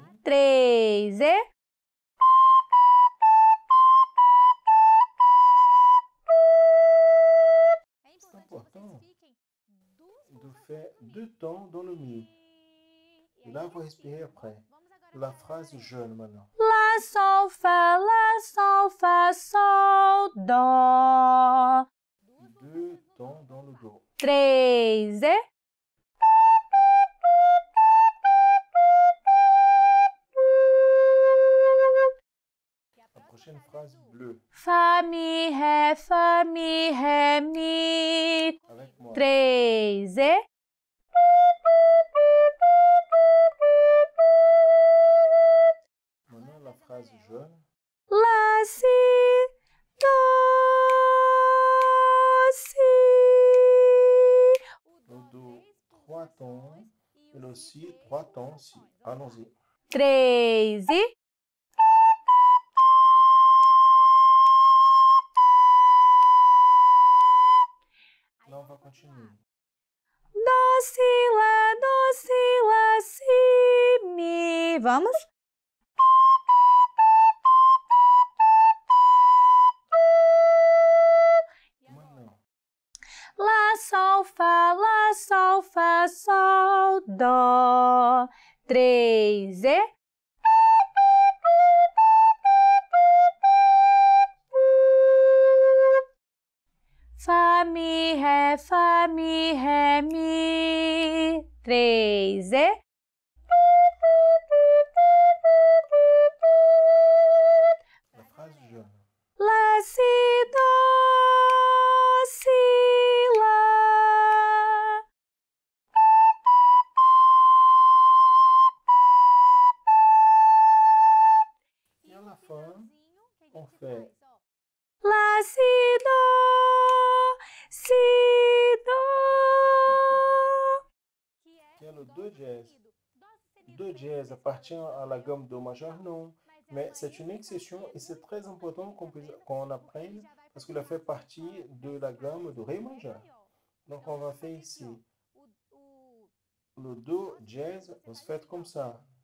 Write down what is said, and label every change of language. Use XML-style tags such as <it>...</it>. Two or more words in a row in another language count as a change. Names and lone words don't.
<fr>3 e C'est important de faire 2 temps dans le mi. Et là, vous respirez après. La phrase jeune maintenant. lá, sol, fá, sol, do. 2 temps dans le do. 3 e La prochaine phrase bleue. fá, mi, ré, mi. Avec moi. 3 e Maintenant, la phrase jeune. lá, si, do, si. Le do, 3 temps. Et le si, 3 temps si. Allons-y. 3 e Là, on va continuer. do, si, mi. Vamos? Maintenant, lá, sol, fá, sol, do. 3 e fá, mi, ré, mi. 3 e la phrase jeune. lá, si, do, si, lá. Et à la fin, on fait Lá, si, do, si, do. qui est le do dièse. Do dièse appartient à la gamme do majeur, non. Mais c'est une exception et c'est très important qu'on apprenne parce qu'il a fait partie de la gamme de ré majeur. Donc on va faire ici le do dièse, on se fait comme ça.</fr>